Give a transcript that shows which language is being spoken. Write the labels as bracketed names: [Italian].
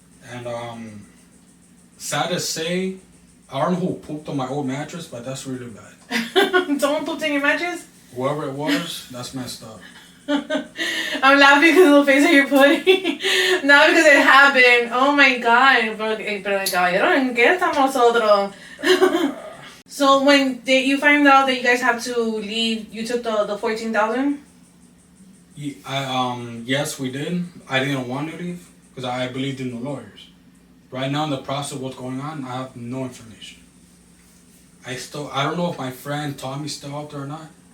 [English] And sad to say, I don't know who pooped on my old mattress, but that's really bad. Someone pooped in your mattress? Whoever it was, that's messed up. I'm laughing because of the face that you're putting. Not because it happened. Oh my God. [Spanish] Pero caballero, ¿en qué estamos nosotros? [English] So when you find out that you guys have to leave, you took the 14,000? Yes, we did. I didn't want to leave because I believed in the lawyers. Right now, in the process of what's going on, I have no information. I don't know if my friend Tommy's still out there or not.